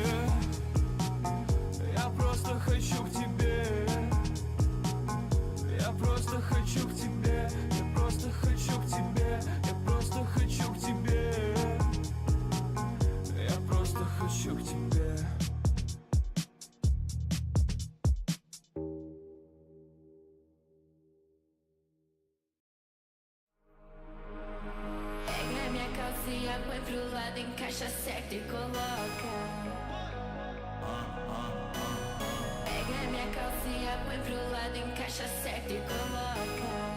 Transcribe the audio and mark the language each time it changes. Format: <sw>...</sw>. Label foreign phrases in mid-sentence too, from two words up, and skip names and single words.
<ru>Я просто хочу к тебе. Я просто хочу к тебе. Я просто хочу к тебе. Я просто хочу к тебе. Я просто хочу к тебе.</ru> <pt>Pega minha calcinha, põe pro lado, encaixa certo e coloca. Pega minha calcinha, põe pro lado, encaixa certo e coloca.</pt>